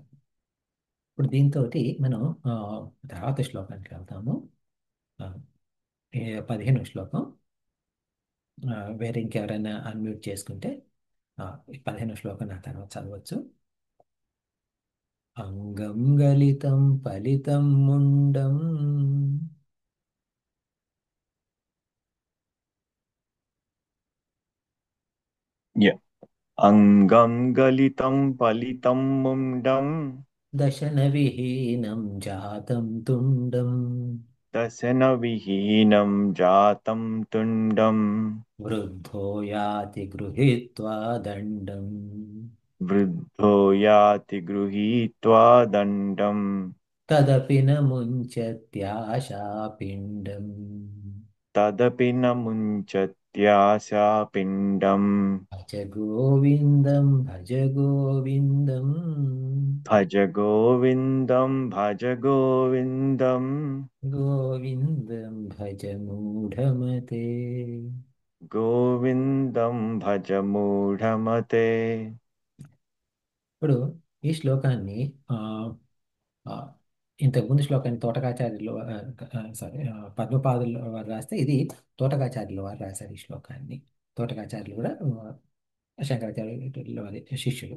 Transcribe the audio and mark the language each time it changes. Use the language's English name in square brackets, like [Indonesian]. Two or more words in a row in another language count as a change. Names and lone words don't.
[Telugu] ఇప్పుడు దీంతో మనం ఆ, తర్వాత శ్లోకానికి వెళ్తాము. ఆ, 15వ శ్లోకం. వేరే ఇంకెవరైనా అన్మ్యూట్ చేసుకుంటే ఈ 15వ శ్లోకం నా తర్వాత చదవచ్చు. [Sanskrit] అంగం గలితం ఫలితం ముండం य अङ्गं गलितं फलितं मुण्डं దశన విహీనం జాతం తుండం दशनविहीनं जातं तुण्डं వృద్ధో యాతి గృహీత్వా దండం वृद्धो याति गृहीत्वा दण्डं తదపి న ముంచత్యాశాపిండం. तदपि न मुञ्चत्याशापिण्डम्. प्रत्याशापिण्डम् భజ గోవిందం భజ గోవిందం भज गोविन्दं भज गोविन्दम् గోవిందం భజ మూఢమతే. गोविन्दं भज मूढमते. [Telugu] ఇప్పుడు ఈ శ్లోకాన్ని ఆ, ఆ, ఇంతకుముందు శ్లోకాన్ని తోటకాచార్యులు సారీ పద్మపాదులు వారు రాస్తే, ఇది తోటకాచార్యుల వారు రాశారు ఈ శ్లోకాన్ని. తోటకాచార్యులు కూడా శంకరాచార్యుల వారి శిష్యులు.